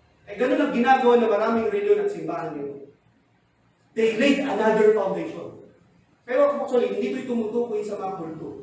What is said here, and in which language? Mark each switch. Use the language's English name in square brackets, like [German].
[Filipino] Eh, ganun ang ginagawa ng maraming reliyon at simbahan yun. [English] They laid another foundation. [Filipino] Pero actually, hindi ito tumutukoy sa mga kulto.